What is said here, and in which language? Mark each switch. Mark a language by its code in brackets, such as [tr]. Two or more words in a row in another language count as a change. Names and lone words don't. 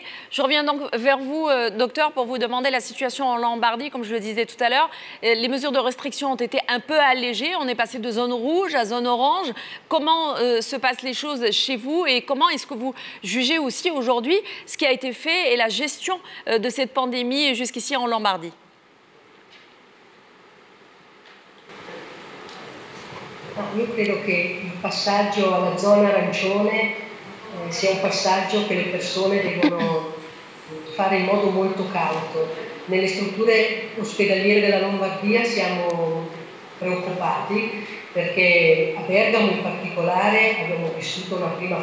[fr] Je reviens donc vers vous, docteur, pour vous demander la situation en Lombardie. Comme je le disais tout à l'heure, les mesures de restriction ont été un peu allégées. On est passé de zone rouge à zone orange. Comment se passent les choses chez vous et comment est-ce que vous jugez aussi aujourd'hui ce qui a été fait et la gestion de cette pandémie jusqu'ici en Lombardie? [it] Io credo che il passaggio alla zona arancione sia un passaggio che le persone devono fare in modo molto cauto. Nelle strutture ospedaliere della Lombardia siamo preoccupati perché a Bergamo in particolare abbiamo vissuto una prima